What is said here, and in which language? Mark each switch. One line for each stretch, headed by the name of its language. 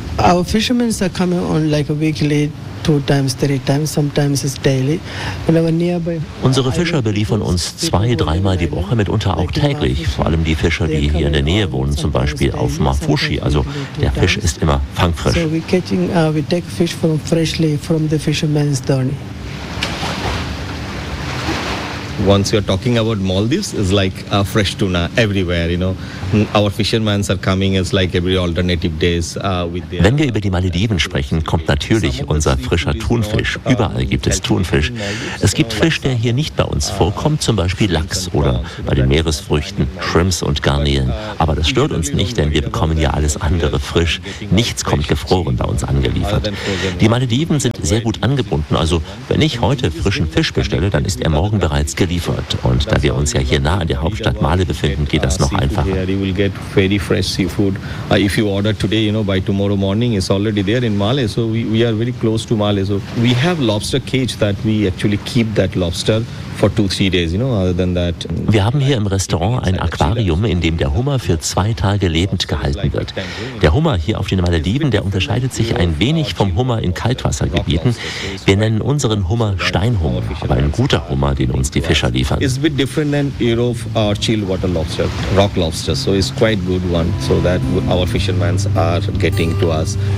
English: Our fishermen are coming on like a weekly, two times, three times, sometimes it's daily.
German: Unsere Fischer beliefern uns zwei, dreimal die Woche, mitunter auch täglich. Vor allem die Fischer, die hier in der Nähe wohnen, zum Beispiel auf Mafushi. Also der Fisch ist immer fangfrisch.
English: So we take fish from freshly from the fisherman's dorney. Once you're talking about Maldives, it's like a fresh tuna everywhere, you know. Our fishermen are coming as like every alternative days.
German: Wenn wir über die Malediven sprechen, kommt natürlich unser frischer Thunfisch. Überall gibt es Thunfisch. Es gibt Fisch, der hier nicht bei uns vorkommt, zum Beispiel Lachs oder bei den Meeresfrüchten, Shrimps und Garnelen. Aber das stört uns nicht, denn wir bekommen ja alles andere frisch. Nichts kommt gefroren bei uns angeliefert. Die Malediven sind sehr gut angebunden. Also wenn ich heute frischen Fisch bestelle, dann ist er morgen bereits geliefert. Und da wir uns ja hier nah an der Hauptstadt Male befinden, geht das noch einfacher.
English: You will get very fresh seafood. If you order today, you know, by tomorrow morning, it's already there in Male. So we are very close to Male. So we have lobster cage that we actually keep that lobster.
German: Wir haben hier im Restaurant ein Aquarium, in dem der Hummer für zwei Tage lebend gehalten wird. Der Hummer hier auf den Malediven, der unterscheidet sich ein wenig vom Hummer in Kaltwassergebieten. Wir nennen unseren Hummer Steinhummer, aber ein guter Hummer, den uns die Fischer liefern.
English: It's a bit different than Europe or chill water lobster, rock lobster. So it's quite good one, so that our fishermen are getting to us.